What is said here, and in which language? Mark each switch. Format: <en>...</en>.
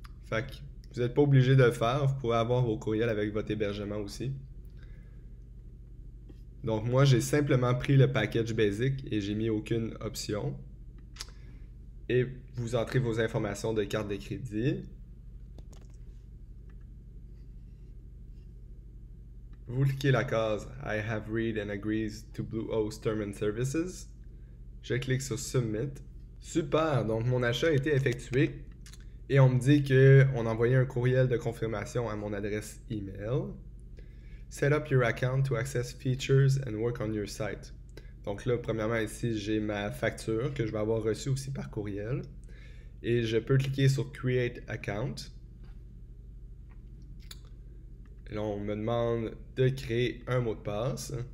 <fr>Fait que vous n'êtes pas obligé de le faire. Vous pouvez avoir vos courriels avec votre hébergement aussi. Donc, moi, j'ai simplement pris le package basic et j'ai mis aucune option. Et vous entrez vos informations de carte de crédit. vous cliquez la case</fr> <en>I have read and agrees to Bluehost Terms and Services.</en> <fr>Je clique sur Submit. Super, donc mon achat a été effectué et on me dit qu'on a envoyé un courriel de confirmation à mon adresse email.</fr> <en>Set up your account to access features and work on your site.</en> <fr>Donc là, premièrement, ici, j'ai ma facture que je vais avoir reçue aussi par courriel. Et je peux cliquer sur Create Account. Et là, on me demande de créer un mot de passe.</fr>